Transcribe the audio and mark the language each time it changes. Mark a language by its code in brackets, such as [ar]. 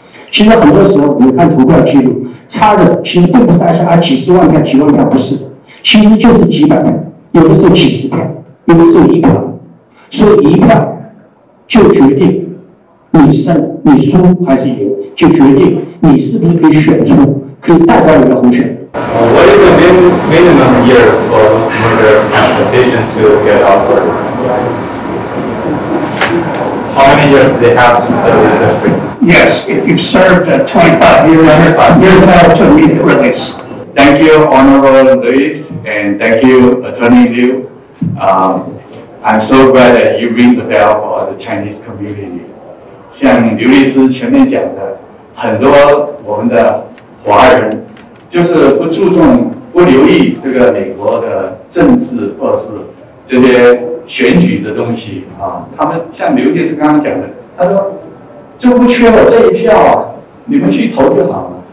[zh] 其实很多时候，我们看投票记录，差的其实并不是大家几十万票、几万票，不是，其实就是几百票，有的时候几十票，有的时候1票，所以1票就决定你胜、你输还是赢，就决定你是不是可以选出可以代表你的候选人。 [en] What is the minimum years for those murder accusations to get offered? How many years do they have to serve in the country? Yes, if you've served 25 years, you're entitled to immediate release. Thank you, Honorable Luis, and thank you, Attorney Liu. I'm so glad that you ring the bell for the Chinese community. [zh] 像刘律师前面讲的，很多我们的华人就是不注重、不留意这个美国的政治或是这些选举的东西啊。他们像刘律师刚刚讲的，他说这不缺我这一票啊，你们去投就好了。